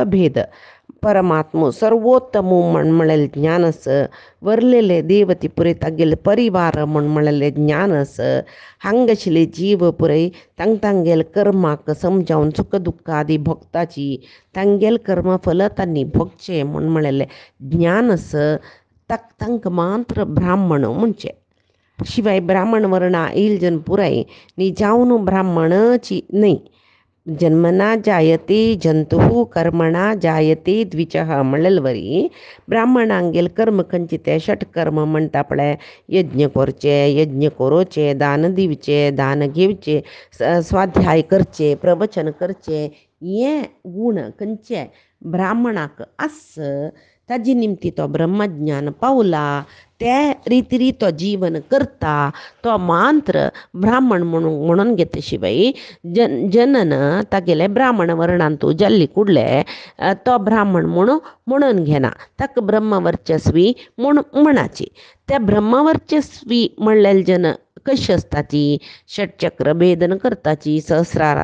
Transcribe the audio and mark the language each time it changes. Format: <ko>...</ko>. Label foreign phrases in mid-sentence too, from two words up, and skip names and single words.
<kok>भेद परमात्मो सर्वोत्तम म्हूण म्हळेलें ज्ञान आस वरलेले देवती पुरे तांगेले परिवार म्हूण म्हळेलें ज्ञान आस हांगा आशिल्ले जीव पुरे तांगेले कर्माक समजावन सुख दुख्ख आदी भोगताची तांगेले कर्म फल तांणी भोगचें म्हूण म्हळेलें ज्ञान आस तांकां मात्र ब्राह्मण म्हणचे. शिवाय ब्राह्मण वर्णा येयले जन पुराय न्ही जावन ब्राह्मणची न्हय</kok> <sa>जन्मना जायते जंतु कर्मणा जायते द्विचः</sa> <kok>म्हणलेलवरी ब्राह्मणांगेल कर्म खंचिते षटकर्म म्हणटा पळय यज्ञ करचे यज्ञ करोचे दान दिवचे दान घेवचे स्वाध्याय करचे प्रवचन करचे हे गुण खंयचे ब्राह्मणाक आस ताजे निमती तो ब्रह्मज्ञान पावला ते रितीरी तो जीवन करता तो मात्र ब्राह्मण म्हणून घेता शिवाय जनन तागेले ब्राह्मण वर्णांतू जल्ली कुडले तो ब्राह्मण म्हणून घेना ताका ब्रह्मवर्चस्वी म्हणाची त्या ब्रह्मवर्चस्वी म्हणलेले जन कशी असताची षटचक्र भेदन करताची सहस्रारा</kok>